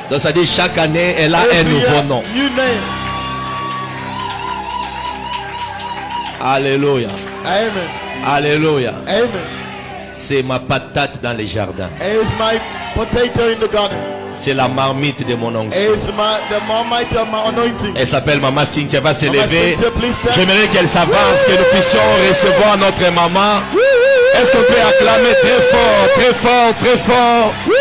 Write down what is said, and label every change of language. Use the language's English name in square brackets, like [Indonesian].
[French] Donc ça dit chaque année, elle a un [English] Every [French] nouveau [English] year, [French] nom. [English] new name. [French] Alléluia. Amen. Alléluia. Amen. C'est ma patate dans les jardins. [English] It's my potato in the garden. [French] C'est la marmite de mon onction. [English] It's the marmite of my anointing. [French] Elle s'appelle Maman Cynthia. Va se [English] Mama [French] lever. [English] Cynthia, please stand. [French] J'aimerais qu'elle s'avance, que nous puissions recevoir notre maman. Est-ce qu'on peut acclamer très fort, très fort, très fort?